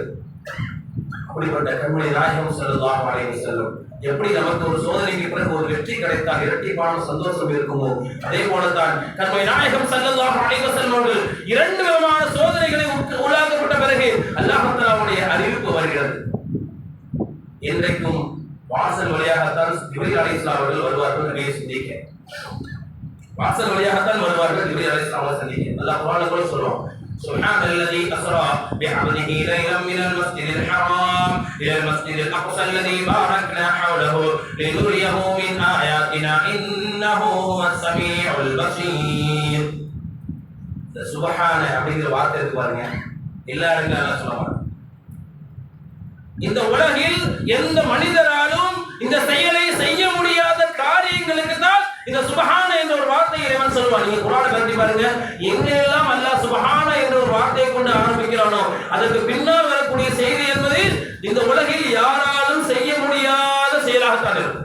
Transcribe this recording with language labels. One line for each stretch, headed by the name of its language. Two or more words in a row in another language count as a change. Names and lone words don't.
Tamil: அப்படிப்பட்ட கண்மணி நாயகம்
Arabic: صلى الله عليه وسلم
Tamil: எப்படி நமக்கு ஒரு சோதனைக்கு பிறகு ஒரு வெற்றி கிடைத்தால் இரட்டிப்பான சந்தோஷம் இருக்குமோ, அதே போலதான் கண்மணி நாயகம்
Arabic: صلى الله عليه وسلم
Tamil: அவர்கள் 2 விதமான சோதனைகளை உள்ளாக்கப்பட்ட பிறகு அல்லாஹ் தஆலாவுடைய அறிவிப்பு வருகிறது. இன்றைக்கும் வாசல் வழியாகத்தான் ஜிப்ரீல்
Arabic: عليه السلام
Tamil: அவர்கள் வருவார்கள் நபியை சந்திக்க. வாசல் வழியாகத்தான் வருவார்கள் ஜிப்ரீல்
Arabic: عليه السلام
Tamil: அவர்கள் சந்திக்க. அல்லாஹ் குர்ஆன்ல கூட சொல்றான்,
Arabic: سبحان الذي أسرى بعبده ليلا من المسجد الحرام إلى المسجد الأقصى الذي باركنا حوله لنريه من آياتنا إنه هو السميع البصير.
Tamil: سبحان அப்படிங்கிற வார்த்தை இருக்கு பாருங்க. எல்லா இடங்களும் அல்லாஹ் சொல்றான். இந்த உலகில் எந்த மனிதராலும் இந்த செயலை செய்ய முடியாத காரியங்களுக்கு தான் இந்த சுபஹான என்ற ஒரு வார்த்தை இறைவன் சொல்வான். நீங்க குர்ஆனை பத்தி பாருங்க, எங்கெல்லாம் அல்லாஹ் சுபஹான என்ற ஒரு வார்த்தையை கொண்டு ஆரம்பிக்கிறானோ அதற்கு பின்னால் வரக்கூடிய செய்தி என்பது இந்த உலகில் யாராலும் செய்ய முடியாத செயலாகத்தான் இருக்கும்.